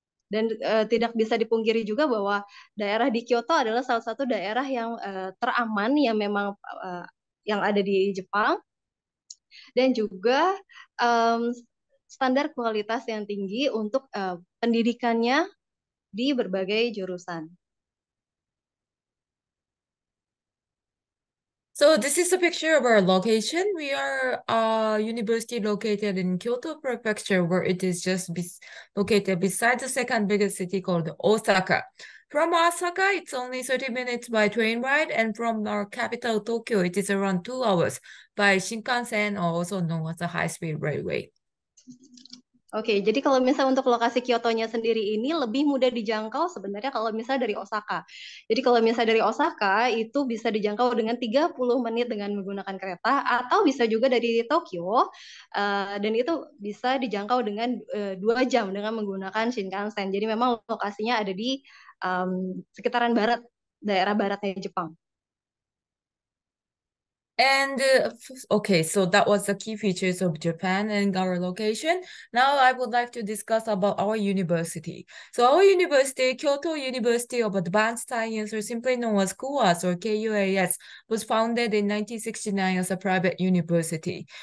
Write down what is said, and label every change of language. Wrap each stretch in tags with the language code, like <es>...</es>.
<id>Dan tidak bisa dipungkiri juga bahwa daerah di Kyoto adalah salah satu daerah yang teraman yang memang yang ada di Jepang dan juga um, standar kualitas yang tinggi untuk pendidikannya di berbagai jurusan.</id> <en>So this is a picture of our location. We are a university located in Kyoto Prefecture, where it is just located beside the second biggest city called Osaka. From Osaka, it's only 30 minutes by train ride, and from our capital, Tokyo, it is around 2 hours by Shinkansen, or also known as the high-speed railway.</en> <id>Oke, jadi kalau misalnya untuk lokasi Kyoto-nya sendiri ini lebih mudah dijangkau sebenarnya kalau misalnya dari Osaka. Jadi kalau misalnya dari Osaka itu bisa dijangkau dengan 30 menit dengan menggunakan kereta atau bisa juga dari Tokyo dan itu bisa dijangkau dengan 2 jam dengan menggunakan Shinkansen. Jadi memang lokasinya ada di sekitaran barat, daerah baratnya Jepang.</id> <en>And okay, so that was the key features of Japan and our location. Now I would like to discuss about our university. So our university, Kyoto University of Advanced Science, or simply known as KUAS or KUAS, was founded in 1969 as a private university.</en>